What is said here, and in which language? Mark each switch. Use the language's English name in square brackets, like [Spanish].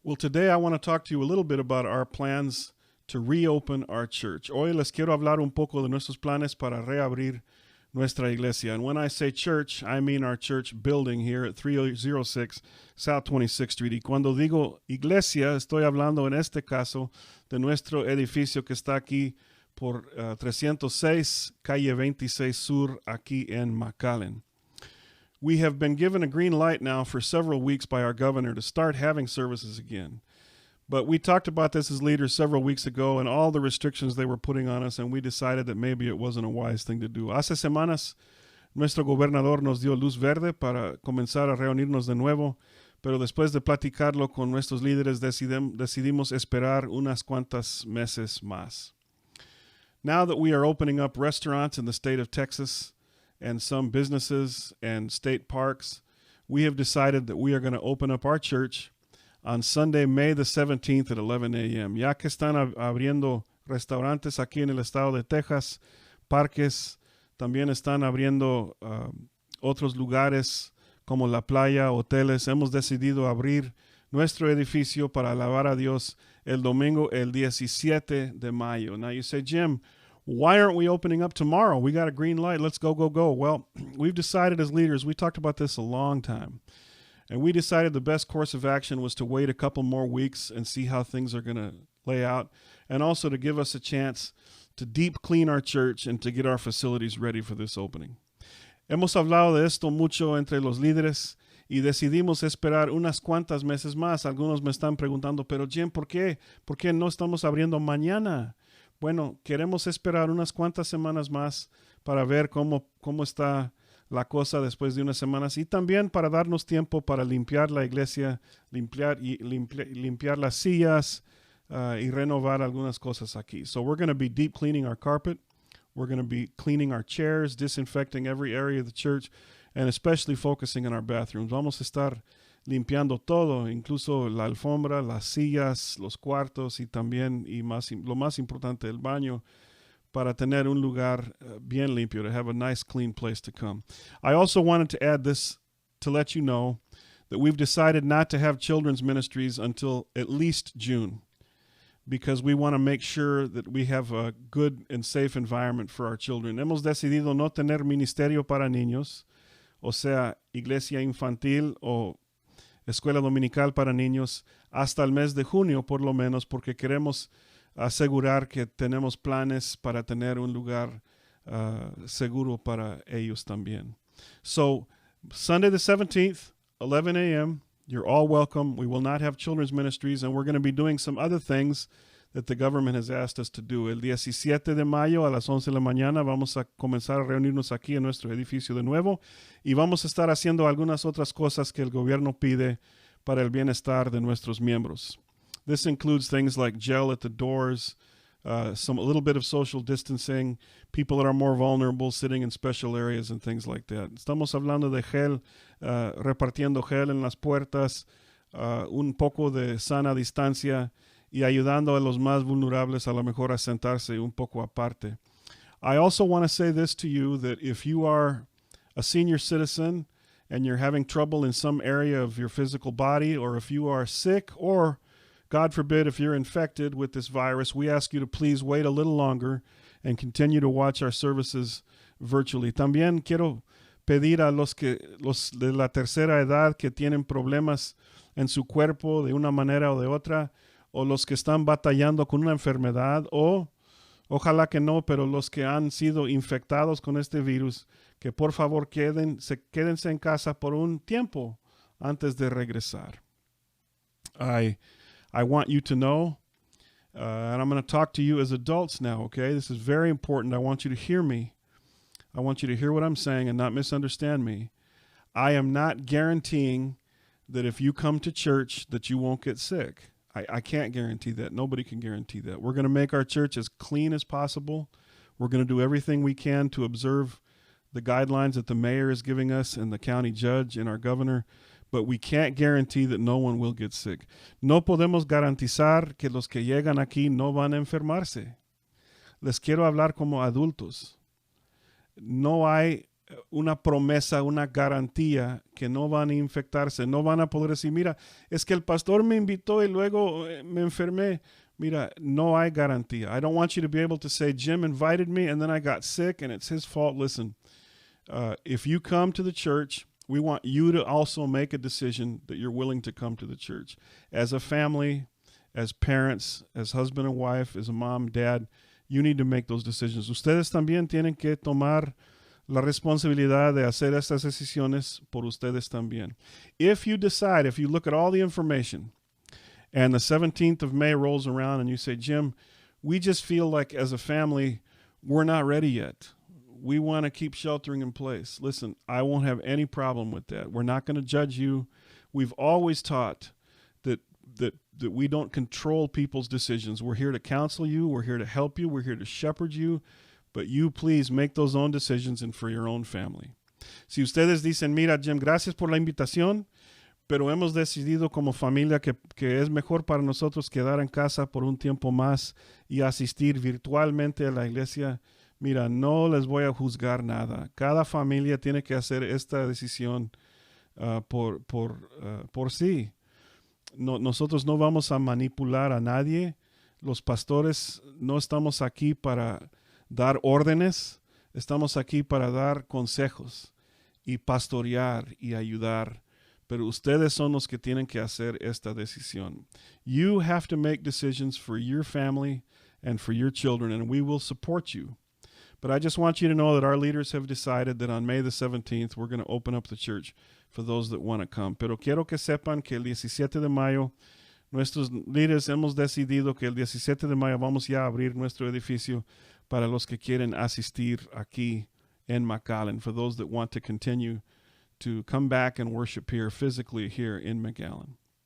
[English] Well, today I want to talk to you a little bit about our plans to reopen our church. [Spanish] Hoy les quiero hablar un poco de nuestros planes para reabrir nuestra iglesia. [English] And when I say church, I mean our church building here at 306 South 26th Street. [Spanish] Y cuando digo iglesia, estoy hablando en este caso de nuestro edificio que está aquí por 306 Calle 26 Sur, aquí en McAllen. [English] We have been given a green light now for several weeks by our governor to start having services again. But we talked about this as leaders several weeks ago and all the restrictions they were putting on us, and we decided that maybe it wasn't a wise thing to do. [Spanish] Hace semanas, nuestro gobernador nos dio luz verde para comenzar a reunirnos de nuevo, pero después de platicarlo con nuestros líderes decidimos esperar unas cuantas meses más. [English] Now that we are opening up restaurants in the state of Texas, and some businesses and state parks, we have decided that we are going to open up our church on Sunday, May the 17th at 11 a.m. [Spanish] Ya que están abriendo restaurantes aquí en el estado de Texas, parques, también están abriendo otros lugares como la playa, hoteles. Hemos decidido abrir nuestro edificio para alabar a Dios el domingo, el 17 de mayo. [English] Now you say, Jim, why aren't we opening up tomorrow? We got a green light. Let's go, go, go. Well, we've decided as leaders, we talked about this a long time, and we decided the best course of action was to wait a couple more weeks and see how things are going to lay out, and also to give us a chance to deep clean our church and to get our facilities ready for this opening. [Spanish] Hemos hablado de esto mucho entre los líderes y decidimos esperar unas cuantas meses más. Algunos me están preguntando, pero Jim, ¿por qué? ¿Por qué no estamos abriendo mañana? Bueno, queremos esperar unas cuantas semanas más para ver cómo está la cosa después de unas semanas y también para darnos tiempo para limpiar la iglesia, limpiar las sillas y renovar algunas cosas aquí. [English] So we're going to be deep cleaning our carpet. We're going to be cleaning our chairs, disinfecting every area of the church, and especially focusing on our bathrooms. [Spanish] Vamos a estar limpiando todo, incluso la alfombra, las sillas, los cuartos y también, lo más importante, el baño, para tener un lugar bien limpio, [English] to have a nice, clean place to come. I also wanted to add this to let you know that we've decided not to have children's ministries until at least June, because we want to make sure that we have a good and safe environment for our children. [Spanish] Hemos decidido no tener ministerio para niños, o sea, iglesia infantil o escuela dominical para niños, hasta el mes de junio por lo menos, porque queremos asegurar que tenemos planes para tener un lugar seguro para ellos también. [English] So, Sunday the 17th, 11 a.m., you're all welcome. We will not have children's ministries, and we're going to be doing some other things that the government has asked us to do. [Spanish] El 17 de mayo a las 11 de la mañana vamos a comenzar a reunirnos aquí en nuestro edificio de nuevo y vamos a estar haciendo algunas otras cosas que el gobierno pide para el bienestar de nuestros miembros. [English] This includes things like gel at the doors, a little bit of social distancing, people that are more vulnerable sitting in special areas and things like that. [Spanish] Estamos hablando de gel, repartiendo gel en las puertas, un poco de sana distancia, y ayudando a los más vulnerables a lo mejor a sentarse un poco aparte. [English] I also want to say this to you, that if you are a senior citizen and you're having trouble in some area of your physical body, or if you are sick, or God forbid, if you're infected with this virus, we ask you to please wait a little longer and continue to watch our services virtually. [Spanish] También quiero pedir a los de la tercera edad que tienen problemas en su cuerpo de una manera o de otra, o los que están batallando con una enfermedad, o ojalá que no, pero los que han sido infectados con este virus, que por favor quédense en casa por un tiempo antes de regresar. [English] I want you to know, and I'm going to talk to you as adults now, okay? This is very important. I want you to hear me. I want you to hear what I'm saying and not misunderstand me. I am not guaranteeing that if you come to church that you won't get sick. I can't guarantee that. Nobody can guarantee that. We're going to make our church as clean as possible. We're going to do everything we can to observe the guidelines that the mayor is giving us and the county judge and our governor, but we can't guarantee that no one will get sick. [Spanish] No podemos garantizar que los que llegan aquí no van a enfermarse. Les quiero hablar como adultos. No hay una promesa, una garantía que no van a infectarse, no van a poder decir, mira, es que el pastor me invitó y luego me enfermé. Mira, no hay garantía. [English] I don't want you to be able to say, Jim invited me and then I got sick and it's his fault. Listen, if you come to the church, we want you to also make a decision that you're willing to come to the church. As a family, as parents, as husband and wife, as a mom, dad, you need to make those decisions. [Spanish] Ustedes también tienen que tomar la responsabilidad de hacer estas decisiones por ustedes también. [English] If you decide, if you look at all the information, and the 17th of May rolls around and you say, Jim, we just feel like as a family, we're not ready yet. We want to keep sheltering in place. Listen, I won't have any problem with that. We're not going to judge you. We've always taught that we don't control people's decisions. We're here to counsel you. We're here to help you. We're here to shepherd you. But you please make those own decisions and for your own family. [Spanish] Si ustedes dicen, mira, Jim, gracias por la invitación, pero hemos decidido como familia que es mejor para nosotros quedar en casa por un tiempo más y asistir virtualmente a la iglesia. Mira, no les voy a juzgar nada. Cada familia tiene que hacer esta decisión por sí. No, nosotros no vamos a manipular a nadie. Los pastores no estamos aquí para dar órdenes. Estamos aquí para dar consejos y pastorear y ayudar. Pero ustedes son los que tienen que hacer esta decisión. [English] You have to make decisions for your family and for your children, and we will support you. But I just want you to know that our leaders have decided that on May the 17th, we're going to open up the church for those that want to come. [Spanish] Pero quiero que sepan que el 17 de mayo, nuestros líderes hemos decidido que el 17 de mayo vamos ya a abrir nuestro edificio para los que quieren asistir aquí en McAllen, [English] for those that want to continue to come back and worship here physically here in McAllen.